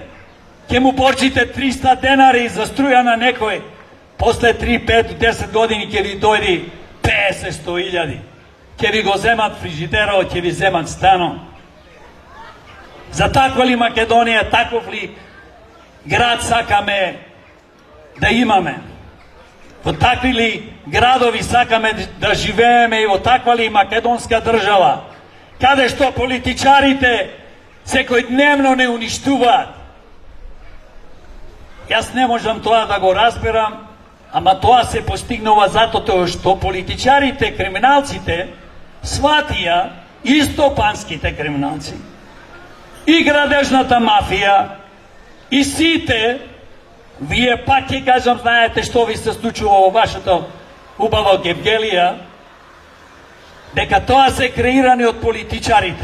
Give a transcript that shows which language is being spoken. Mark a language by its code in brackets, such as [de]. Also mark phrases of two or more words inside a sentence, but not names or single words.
[mk] Ke mu počite 300 denari za struja na nekoj, posle 3, 5, 10 godini ke vi dojdi 50 hiljadi. Ke vi go zemat frižidero, ke vi zemat stano. Za takva li Makedonija, takov li grad sakame da imame. во такви ли градови сакаме да живееме и во таква ли македонска држава, каде што политичарите секојдневно не уништуваат. Јас не можам тоа да го разберам, ама тоа се постигнува затоа што политичарите, криминалците, сватија и стопанските криминалци, и градежната мафија, и сите, вие пак ќе кажам, знаете што ви се случува во вашата убава Гевгелија, дека тоа се креирани од политичарите.